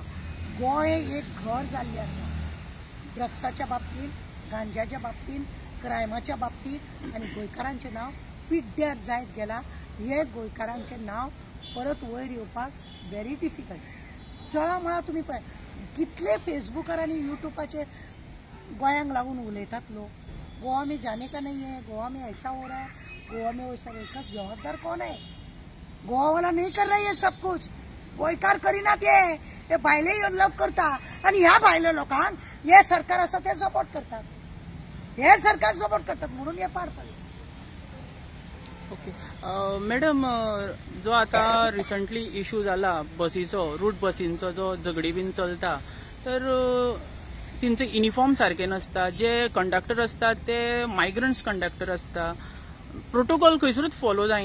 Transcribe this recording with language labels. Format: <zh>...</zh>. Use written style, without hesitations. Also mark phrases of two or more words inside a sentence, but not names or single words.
<kok>गोंय एक घर जाल्लें आसा ड्रग्साच्या बाबतींत, गांजाच्या बाबतींत, क्रायमाच्या बाबतींत. आनी गोंयकारांचें नांव पिड्ड्यार जायत गेलां. हे गोंयकारांचें नांव परत वयर येवपाक</kok> <en>very difficult.</en> <kok>जळमळा तुमी पळय कितले फेसबुकार आनी युट्यूबाचेर गोंयांक लागून उलयतात लोक.</kok> <hi>गोवा में जाने का नहीं है, गोवा में ऐसा हो रहा है, गोवा में वैसा. इसका जवाबदार कौन है? गोवा वाला नहीं कर रहा ये सब कुछ,</hi> <kok>गोयकार करिनात हे भायले येऊन लव करता आणि ह्या भायले लोकांक हे सरकार आसा ते सपोर्ट करतात, हे सरकार सपोर्ट करतात म्हणून हे पार पडले.</kok> <en>okay madam,</en> <kok>जो आता</kok> <en>recently issue</en> <kok>जाला बसीचो, रूट बसींचो जो झगडी बीन चलता, तर तिंचे युनिफॉर्म सारखे नसता, जे कंडक्टर असतात ते</kok> <en>migrants conductor</en> <kok>असता, प्रोटोकॉल खंयसरूच फॉलो जायना.</kok>